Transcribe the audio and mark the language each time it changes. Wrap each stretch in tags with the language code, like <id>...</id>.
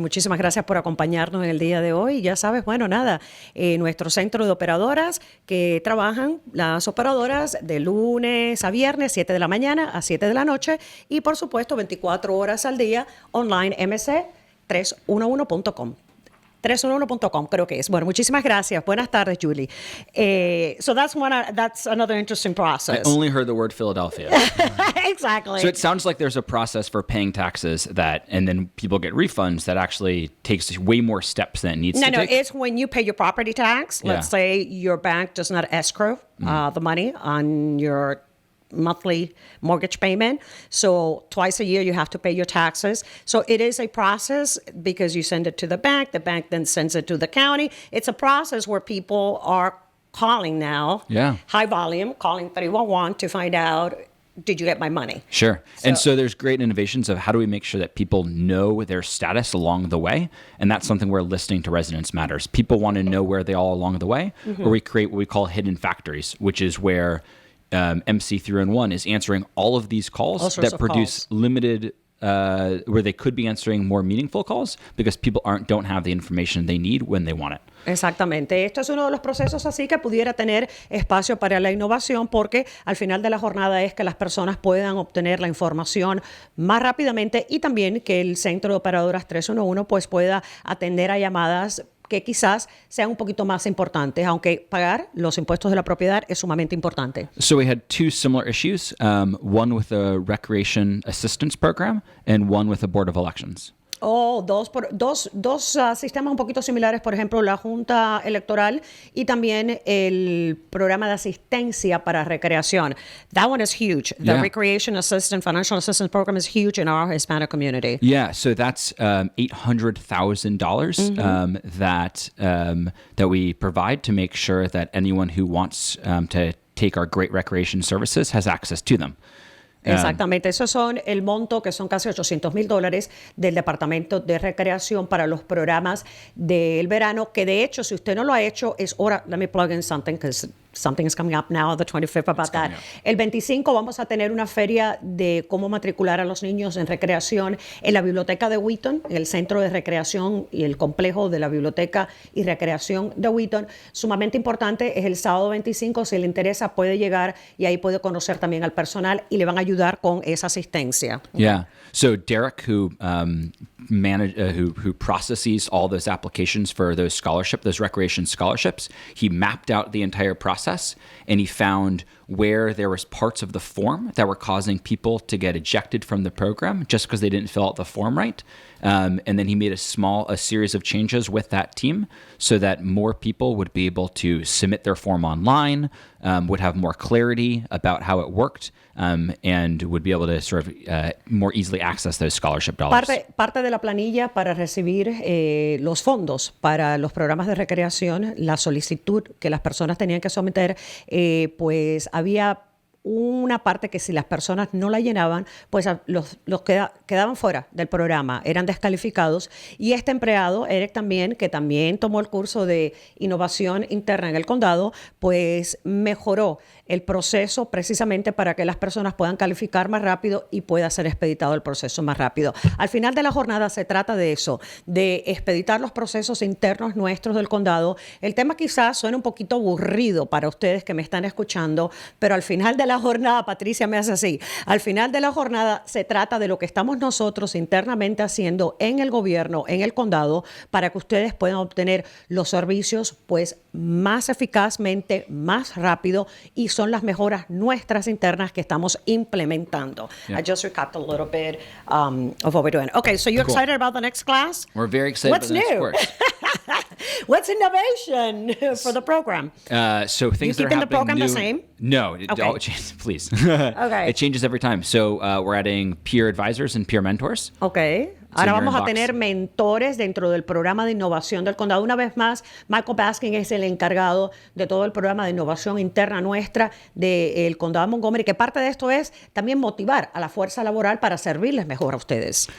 <es>Muchísimas gracias por acompañarnos en el día de hoy. Ya sabes, bueno, nada, nuestro centro de operadoras que trabajan, las operadoras de lunes a viernes, 7 de la mañana a 7 de la noche y, por supuesto, 24 horas al día, online, mc311.com. 311.com creo que es. Bueno, muchísimas gracias. Buenas tardes, Julie.</es> <en>So that's another interesting process. I only heard the word Philadelphia. Exactly. So it sounds like there's a process for paying taxes and then people get refunds that actually takes way more steps than it needs to take. No, it's when you pay your property tax. Let's say your bank does not escrow the money on your monthly mortgage payment. So twice a year you have to pay your taxes. So it is a process because you send it to the bank then sends it to the county. It's a process where people are calling now, high volume, calling 311 to find out, did you get my money? Sure. And so there's great innovations of how do we make sure that people know their status along the way? And that's something where listening to residents matters. People want to know where they are along the way, or we create what we call hidden factories, which is where MC311 is answering all of these calls that produce limited where they could be answering more meaningful calls because people don't have the information they need when they want it.</en> <es>Exactamente. Esto es uno de los procesos así que pudiera tener espacio para la innovación porque al final de la jornada es que las personas puedan obtener la información más rápidamente y también que el centro de operadoras 311 pues pueda atender a llamadas que quizás sean un poquito más importantes, aunque pagar los impuestos de la propiedad es sumamente importante.</es> <en>So we had two similar issues, one with a recreation assistance program and one with the Board of Elections.</en> <es>Dos sistemas un poquito similares, por ejemplo, la Junta Electoral y también el programa de asistencia para recreación.</es> <en>That one is huge. The Recreation Assistance, Financial Assistance Program is huge in our Hispanic community. Yeah, so that's $800,000 that we provide to make sure that anyone who wants to take our great recreation services has access to them.</en> <es>Exactamente, esos son el monto que son casi $800,000 del Departamento de Recreación para los programas del verano, que de hecho, si usted no lo ha hecho, es hora,</es> <en>let me plug in something, because something is coming up now, the 25th about that.</en> <es>El 25 vamos a tener una feria de cómo matricular a los niños en recreación en la biblioteca de Wheaton, en el centro de recreación y el complejo de la biblioteca y recreación de Wheaton. Sumamente importante, es el sábado 25, si le interesa puede llegar y ahí puede conocer también al personal y le van a ayudar con esa asistencia.</es> <en>Yeah. So Derek, who processes all those applications for those recreation scholarships, he mapped out the entire process and he found where there was parts of the form that were causing people to get ejected from the program just because they didn't fill out the form right. And then he made a series of changes with that team so that more people would be able to submit their form online, would have more clarity about how it worked, and would be able to sort of more easily access those scholarship dollars.</en> <es>Parte de la planilla para recibir los fondos para los programas de recreación, la solicitud que las personas tenían que someter, pues había una parte que si las personas no la llenaban, pues los quedaban fuera del programa, eran descalificados. Y este empleado, Eric también, que también tomó el curso de innovación interna en el condado, pues mejoró el proceso precisamente para que las personas puedan calificar más rápido y pueda ser expeditado el proceso más rápido. Al final de la jornada se trata de eso, de expeditar los procesos internos nuestros del condado. El tema quizás suene un poquito aburrido para ustedes que me están escuchando, pero al final de la jornada, Patricia me hace así, al final de la jornada se trata de lo que estamos nosotros internamente haciendo en el gobierno, en el condado, para que ustedes puedan obtener los servicios pues más eficazmente, más rápido, y son las mejoras nuestras internas que estamos implementando.</es> <en>I just recapped a little bit of what we're doing. Okay, so you're excited about the next class? We're very excited about the next course. What's innovation for the program? So things that are happening keeping the program new, the same? No, Okay. Please. Okay. It changes every time. So we're adding peer advisors and peer mentors. Okay.</en> <es>Ahora vamos a tener mentores dentro del programa de innovación del condado. Una vez más, Michael Baskin es el encargado de todo el programa de innovación interna nuestra del condado de Montgomery, que parte de esto es también motivar a la fuerza laboral para servirles mejor a ustedes.</es>